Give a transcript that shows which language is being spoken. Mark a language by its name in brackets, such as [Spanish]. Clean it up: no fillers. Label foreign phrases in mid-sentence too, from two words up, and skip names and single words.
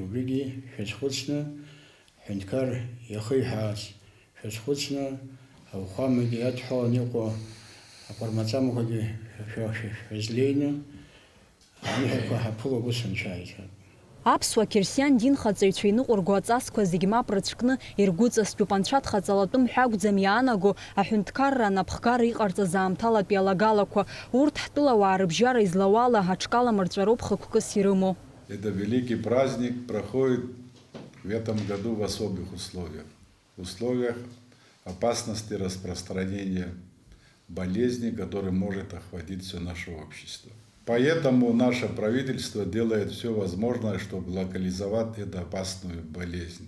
[Abkhazian] Убригьы шәазхәыцны, ҳҳәынҭқар иахиҳәааз шәазхәыцны, ауахәамагьы иадҳәалан иҟоу ақәармаҵамақәагьы шәазлеины, аныҳәақәа ҳаԥыло ус анцәааит. Аԥсуа қьырсиан динхаҵаҩцәа иныҟәырго аҵасқәа зегь мап рыцәкны иргәыҵастәуп. Анцәа дхаҵалатәым ҳәа акәӡам иаанаго аҳәынҭқарра анапхгара иҟарҵаз аамҭалатәи алагалақәа. Урҭ ҳтәылауаа рыбжьара излауала аҽкаламырҵәароуп хықәкыс ирымоу. [Russian] Это великий праздник проходит в этом году в особых условиях. В условиях опасности распространения болезни, которая может охватить все наше общество. Поэтому наше правительство делает все возможное, чтобы локализовать эту опасную болезнь.